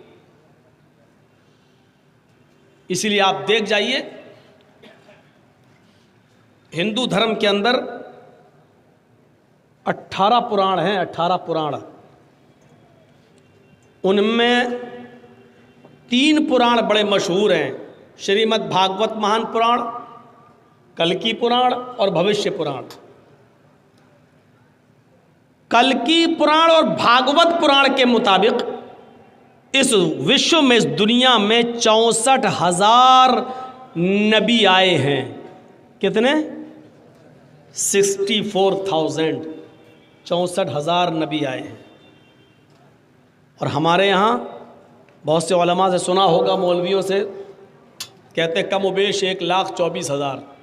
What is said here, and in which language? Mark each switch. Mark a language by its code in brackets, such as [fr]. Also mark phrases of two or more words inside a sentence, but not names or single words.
[ur] اسی لیے آپ دیکھ جائیے ہندو دھرم کے اندر 18 پران ہیں، 18 پران، ان میں 3 پران بڑے مشہور ہیں، شریمد بھاگوت مہان پران، کلکی پران اور بھوشیہ پران۔ کلکی پران اور بھاگوت پران کے مطابق اس وشو میں، اس دنیا میں 64,000 نبی آئے ہیں۔ کتنے؟ 64,000، 64,000 نبی آئے ہیں۔ اور ہمارے یہاں بہت سے علماء سے سنا ہوگا، مولویوں سے، کہتے ہیں کم و بیش 1,24,000۔